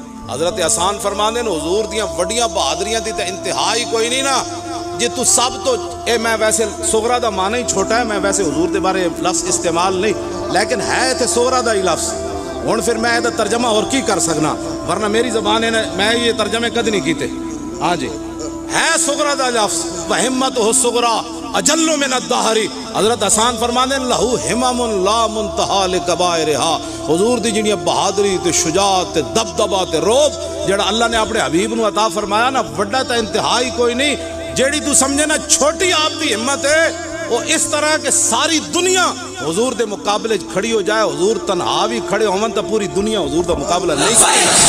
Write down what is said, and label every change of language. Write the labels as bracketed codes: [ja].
[pa] حضرت حسان فرماندے نے حضور دیاں وڈیاں بہادریاں دی تے انتہا ہی کوئی نہیں نا. جی تو سب تو اے میں ویسے صغرا دا معنی ہی چھوٹا ہے, میں ویسے حضور دے بارے لفظ استعمال نہیں, لیکن ہے تے صغرا دا ہی لفظ. ہن پھر میں دا ترجمہ اور کی کر سکنا, ورنہ میری زبان ہے میں یہ ترجمے کد نہیں کیتے. ہاں جی ہے صغرا دا لفظ. [ar] وہمتہ الصغرا اجل من الدہر. [pa] حضرت حسان فرماندے [ar] لہو ہمم لا منتہا لکبائرہا. [pa] حضور دی جنی بہادری تے شجاعت تے دبدبا تے روب جڑا اللہ نے اپنے حبیب نو عطا فرمایا نا, وڈا تے انتہائی کوئی نہیں. جیڑی تو سمجھے نا چھوٹی آپ دی ہمت ہے, وہ اس طرح کہ ساری دنیا حضور دے مقابلے کھڑی ہو جائے, حضور تنہا بھی کھڑے ہون تو پوری دنیا حضور دا مقابلہ نہیں کرے.